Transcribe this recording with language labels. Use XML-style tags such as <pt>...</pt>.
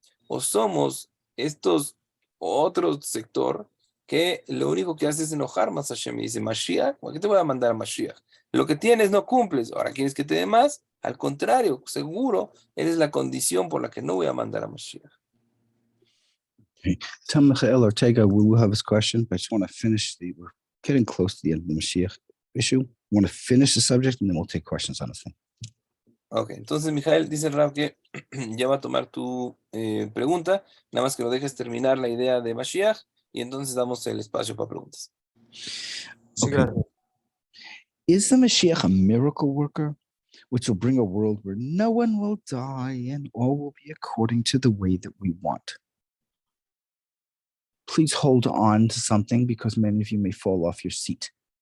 <es>O somos estos otro sector que lo único que hace es enojar más a Hashem y dice, Mashiach, ¿por qué te voy a mandar a Mashiach? Lo que tienes no cumples, ahora quieres que te dé más. Al contrario, seguro eres la condición por la que no voy a mandar a Mashiach.</es> <en>Okay. Tell Michael Ortega we will have his question, but I just want to finish we're getting close to the end of the Mashiach issue. I want to finish the subject and then we'll take questions on this thing.</en> <es>Ok, entonces Mijael dice Rab que ya va a tomar tu pregunta, nada más que lo dejes terminar la idea de Mashiach y entonces damos el espacio para preguntas. Sí,</es> <en>Okay.</en> <es>gracias.</es> <en>Is the Mashiach a miracle worker, which will bring a world where no one will die and all will be according to the way that we want? Please hold on to something because many of you may fall off your seat.</en>